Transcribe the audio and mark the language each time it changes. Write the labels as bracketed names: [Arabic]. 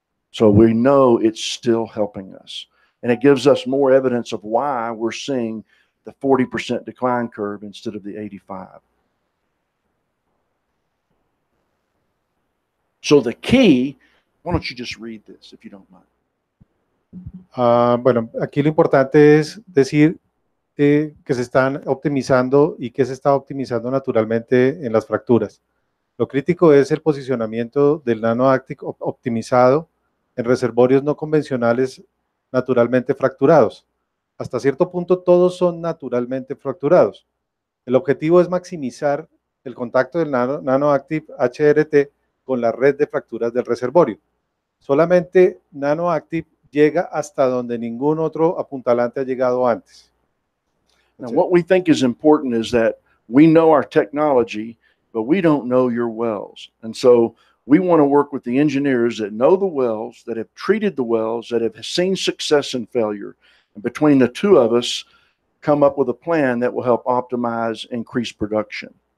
[English] So we know it's still helping us. And it gives us more evidence of why we're seeing the 40% decline curve instead of the 85. So the key, why don't you just read this if you don't mind? [Spanish] Bueno, aquí lo importante es decir que se están optimizando y que se está optimizando naturalmente en las fracturas. Lo crítico es el posicionamiento del NanoActive optimizado en reservorios no convencionales naturalmente fracturados. Hasta cierto punto todos son naturalmente fracturados. El objetivo es maximizar el contacto del NanoActive HRT con la red de fracturas del reservorio. Solamente NanoActive llega hasta donde ningún otro apuntalante ha llegado antes. [English] Now, what we think is important is that we know our technology, but we don't know your wells. And so we want to work with the engineers that know the wells, that have treated the wells, that have seen success and failure. And between the 2 of us, come up with a plan that will help optimize increased production.